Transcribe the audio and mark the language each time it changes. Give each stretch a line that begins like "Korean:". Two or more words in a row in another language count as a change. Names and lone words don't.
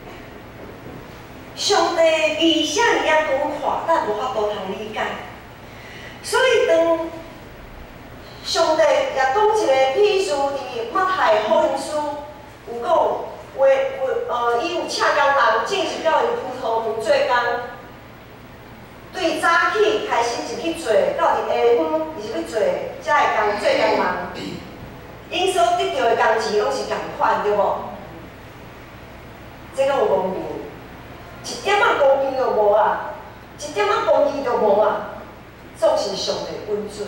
Min Nan Chinese: 上帝为啥尔讲看，咱无法度通理解。所以当上帝也讲一个譬如伫马太福音书有讲，伊有请工人进入到伊葡萄园做工，对早起开始就去做，到伫下暝伊就去做遮个工做工人，因所得到的工钱拢是共款，对无？这个有公平，一点仔公平都无啊，一点仔公义都无啊，总是上帝允准。